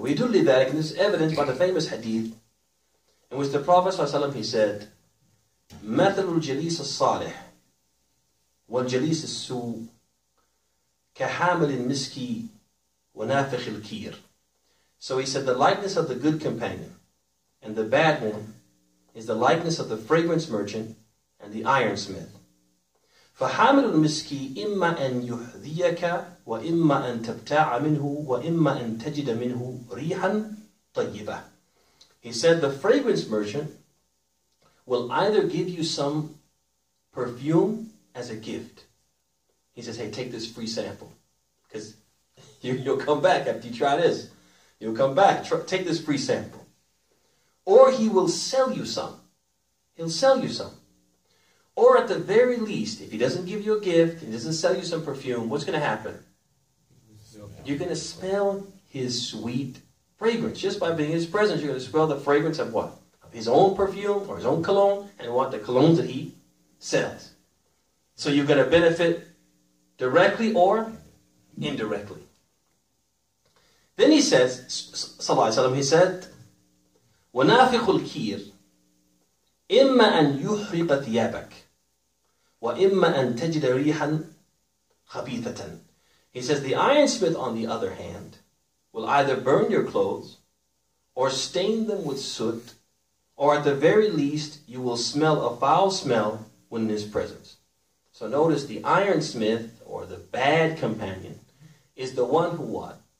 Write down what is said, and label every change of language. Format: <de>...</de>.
<en>We do leave that, and this is evidenced by the famous hadith in which the Prophet ﷺ, he said,</en> <ar>مثل الجليس الصالح والجليس السوء كحامل المسك ونافخ الكير.</ar> <en>So he said the likeness of the good companion and the bad one is the likeness of the fragrance merchant and the ironsmith.</en> <ar>فحامل المسك إما أن يحذيك وإما أن تبتاع منه وإما أن تجد منه ريحا طيبة.</ar> <en>He said the fragrance merchant will either give you some perfume as a gift. He says, hey, take this free sample. Because you'll come back after you try this. You'll come back. Take this free sample. Or he will sell you some. He'll sell you some. Or at the very least, if he doesn't give you a gift, he doesn't sell you some perfume, what's going to happen? You're going to smell his sweet fragrance. Just by being in his presence, you're going to smell the fragrance of what? Of his own perfume or his own cologne, and what? The colognes that he sells. So you're going to benefit directly or indirectly. Then he says, sallallahu alaihi wasallam, he said,</en> <ar>وَنَافِخُ الْكِيرِ إِمَّا أَن يُحْرِقَ ثِيَابَكَ وَإِمَّا أَن تَجِدَ رِيحًا خَبِيثَةً.</ar> <en>He says, the ironsmith, on the other hand, will either burn your clothes or stain them with soot, or at the very least, you will smell a foul smell when in his presence. So notice the ironsmith, or the bad companion, is the one who what?</en>